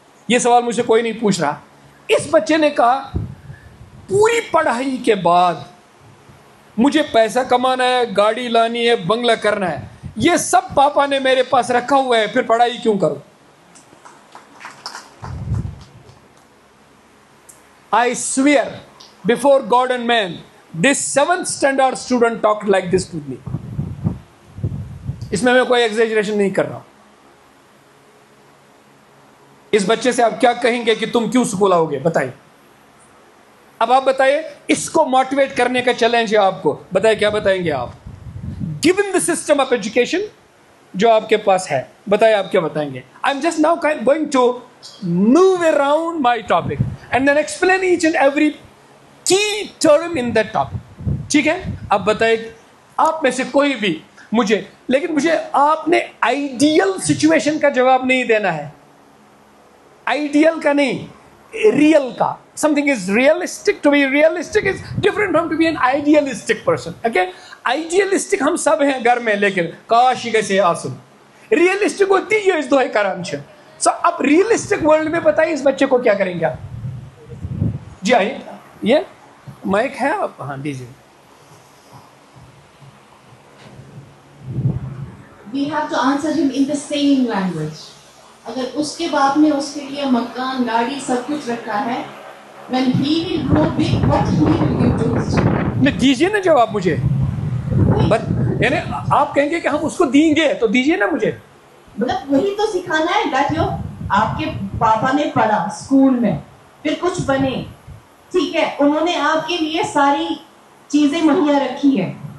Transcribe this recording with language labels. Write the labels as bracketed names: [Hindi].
[Urdu] یہ سوال مجھ سے کوئی نہیں پوچھ رہا. اس بچے نے کہا پوری پڑھائی کے بعد مجھے پیسہ کمانا ہے, گاڑی لانی ہے, بنگلہ کرنا ہے, یہ سب پاپا نے میرے پاس رکھا ہوا ہے, پھر پڑھائی کیوں کروں. [English] I swear before God and man, this 7th standard student talked like this to me. [Urdu] اس میں کوئی ایگزیجریشن نہیں کر رہا. اس بچے سے آپ کیا کہیں گے کہ تم کیوں اسکول آؤ گے؟ بتائیے. اب آپ بتائیے, اس کو موٹیویٹ کرنے کا چیلنج ہے آپ کو. بتائیے کیا بتائیں گے آپ؟ [English] Given the system of education [Urdu] جو آپ کے پاس ہے, بتائیے آپ کیا بتائیں گے؟ [English] I'm just now going to move around my topic and then explain each and every key term in that topic. [Urdu] ٹھیک ہے؟ اب بتائیے آپ میں سے کوئی بھی مجھے, لیکن مجھے آپ نے آئیڈیل سچویشن کا جواب نہیں دینا ہے, آئیڈیل کا نہیں, ریئل کا. [English] Something is realistic. To be realistic is different from to be an idealistic person. Okay? [Urdu] Idealistic ہم سب ہیں گھر میں, لیکن کاش یہ کیسے آسن. Realistic ہوتی ہے اس دوہے کرام چھے. So اب realistic world میں بتائیے اس بچے کو کیا کریں گے آپ؟ جی آئیے, یہ مائک ہے آپ, ہاں دیجیے. [English] We have to answer him in the same language. [Urdu] اگر اس کے باپ نے اس کے لیے مکان, گاڑی, سب کچھ رکھا ہے, [English] when he will grow big, what he will give to his children? [Urdu] دیجیے نا جواب مجھے. یعنی آپ کہیں گے کہ ہم اس کو دیں گے تو دیجیے نا مجھے. مطلب وہی تو سکھانا ہے [English] that you, [Urdu] آپ کے پاپا نے پڑھا اسکول میں, پھر کچھ بنے, ٹھیک ہے, انہوں نے آپ کے لیے ساری چیزیں مہیا رکھی ہے.